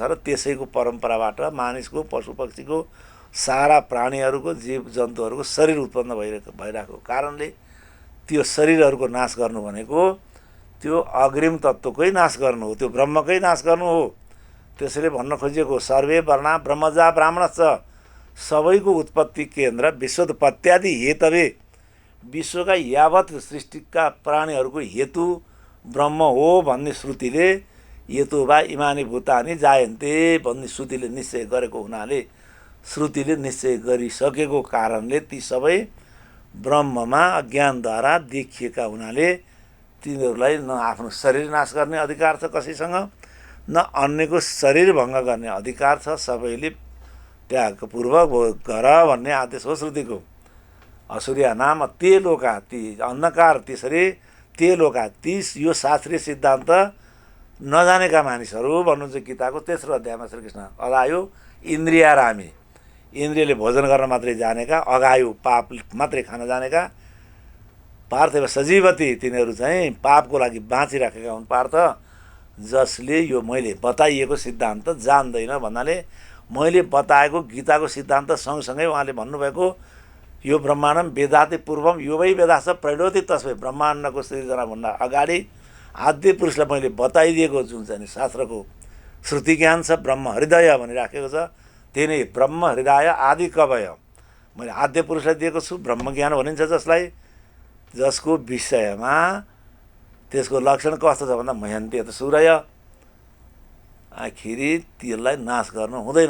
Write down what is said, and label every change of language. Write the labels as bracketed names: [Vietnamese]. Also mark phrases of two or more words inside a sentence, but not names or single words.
[Nepali] र त्यसैको परम्पराबाट मानिसको पशु पक्षीको सारा प्राणीहरूको जीव जन्तुहरूको शरीर उत्पन्न भइरहेको कारणले त्यो शरीरहरूको नाश गर्नु भनेको त्यो अग्रिम तत्त्वकै नाश गर्नु हो, त्यो ब्रह्मकै नाश गर्नु हो। त्यसैले भन्न खोजिएको [Sanskrit] सर्वे वर्णा ब्रह्मजा ब्राह्मणश्च, [Nepali] सबैको उत्पत्ति केन्द्र [Sanskrit] विश्वोत्पत्त्यादि हेतवे, [Nepali] विश्वका यावत सृष्टिका प्राणीहरूको हेतु ब्रह्म हो भन्ने श्रुतिले [Sanskrit] हेतु वा इमानी भूतानि जायन्ते [Nepali] भन्ने श्रुतिले निश्चय गरेको हुनाले, श्रुतिले निश्चय गरिसकेको कारणले ती सबै ब्रह्ममा अज्ञानद्वारा देखिएका हुनाले तिनीहरूलाई न आफ्नो शरीर नाश गर्ने अधिकार छ कसैसँग, न अन्यको शरीर भङ्ग गर्ने अधिकार छ। सबैले त्यागपूर्वक गर भन्ने आदेश हो श्रुतिको। [Sanskrit] असुर्या नाम ते लोका, [Nepali] ती अन्धकार त्यसरी [Sanskrit] ते लोका, [Nepali] ती यो शास्त्रीय सिद्धान्त नजानेका मानिसहरू भन्नुहुन्छ गीताको तेस्रो अध्यायमा श्रीकृष्ण। [Sanskrit] अगायो इन्द्रियारामी, [Nepali] इन्द्रियले भोजन गर्न मात्रै जानेका, अगायु पाप मात्रै खान जानेका, [Sanskrit] पार्थ सजीवती [Nepali] तिनीहरू चाहिँ पापको लागि बाँचिराखेका हुन् पार्थ, जसले यो मैले बताइएको सिद्धान्त जान्दैन भन्नाले मैले बताएको गीताको सिद्धान्त सँगसँगै उहाँले भन्नुभएको [Sanskrit] यो ब्रह्माण्डम वेदाति पूर्वम यो वै वेदास प्रैडोति तस्मै, [Nepali] ब्रह्माण्डको सृजनाभन्दा अगाडि आद्य पुरुषलाई मैले बताइदिएको जुन चाहिँ शास्त्रको श्रुति ज्ञान छ, ब्रह्म हृदय भनिराखेको छ, त्यही नै ब्रह्म हृदय [Sanskrit] आदि कवय [Nepali] मैले आद्य पुरुषलाई दिएको छु। ब्रह्मज्ञान भनिन्छ जसलाई, जसको विषयमा त्यसको लक्षण कस्तो छ भन्दा [Sanskrit] मह्यन्ते त सूर्य, [Nepali] आखिरी त्यसलाई नाश गर्नु हुँदैन।